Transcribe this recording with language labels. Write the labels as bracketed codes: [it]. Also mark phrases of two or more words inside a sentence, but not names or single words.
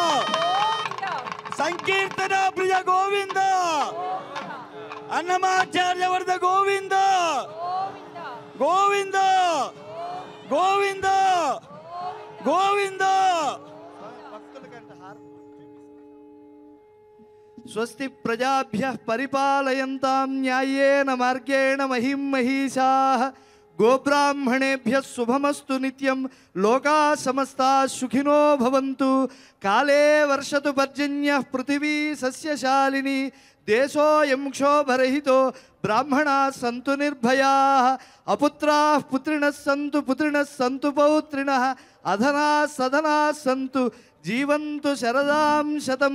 [te] సంకీర్తన ప్రియ గోవింద అన్నమాచార్య వరద గోవింద గోవింద గోవింద గోవింద. [sa] స్వస్తి ప్రజాభ్యః పరిపాలయంతాం న్యాయేన మార్గేణ మహిం మహిషాః గోబ్రాహ్మణేభ్యः శుభమస్తు నిత్యం లోకా సమస్తా సుఖినో భవంతు. కాలే వర్షతు పర్జన్యః పృథివీ సస్యశాలిని దేశోయం క్షోభరహితో బ్రాహ్మణాः సంతు నిర్భయాः అపుత్రాः పుత్రిణः సంతు పౌత్రిణः అధనాः సధనాः సంతు జీవంతు శరదాం శతం.